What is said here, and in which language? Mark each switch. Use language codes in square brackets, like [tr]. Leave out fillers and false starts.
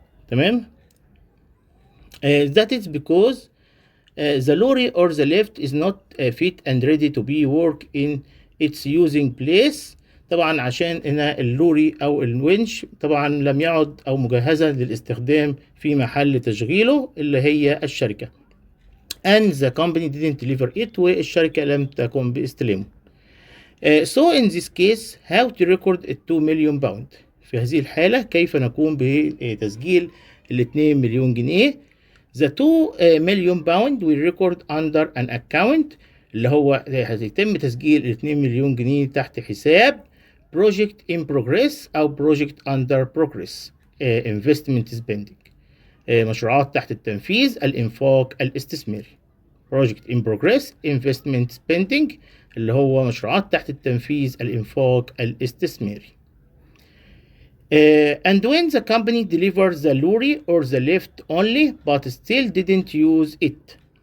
[en] تمام؟ that is because the lorry or the lift is not fit and ready to be work in its using place. [ar] طبعا عشان هنا اللوري او الونش طبعا لم يعد او مجهزا للاستخدام في محل تشغيله اللي هي الشركة. [en] and the company didn't deliver it، [ar] والشركة لم تقم باستلامه. [en] so in this case how to record 2 million pound؟ [ar] في هذه الحالة كيف نقوم بتسجيل 2 مليون جنيه؟ [en] The 2 million pound will record under an account، [ar] اللي هو هيتم تسجيل 2 مليون جنيه تحت حساب [en] project in progress أو project under progress investment spending، [ar] مشروعات تحت التنفيذ الإنفاق الاستثماري. [en] project in progress investment spending [ar] اللي هو مشروعات تحت التنفيذ الإنفاق الاستثماري. [en] And when the company delivers the lorry or the lift only but still didn't use it.